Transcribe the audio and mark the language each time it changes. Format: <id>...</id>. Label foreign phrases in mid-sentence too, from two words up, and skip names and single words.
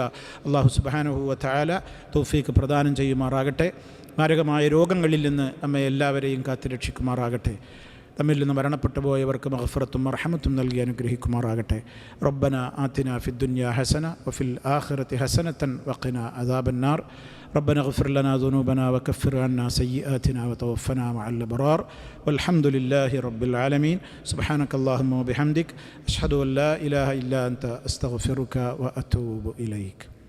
<ar>الله سبحانه وتعالى</ar> <ml>തൗഫീഖ് പ്രദാനം ചെയ്യുമാറാകട്ടെ. മാരകമായ രോഗങ്ങളിൽ നിന്ന് നമ്മെ എല്ലാവരെയും കാത്തുരക്ഷിക്കുമാറാകട്ടെ. നമ്മിൽ നിന്ന് മരണപ്പെട്ടു പോയവർക്ക് മഗ്ഫിറത്തും മർഹമത്തും നൽകി അനുഗ്രഹിക്കുമാറാകട്ടെ.</ml> <ar>ربنا آتنا في الدنيا حسنة وفي الآخرة حسنة وقنا عذاب النار. ربنا اغفر لنا ذنوبنا وكفر عنا سيئاتنا وتوفنا مع الأبرار والحمد لله رب العالمين. سبحانك اللهم وبحمدك أشهد أن لا إله إلا أنت أستغفرك وأتوب إليك.</ar>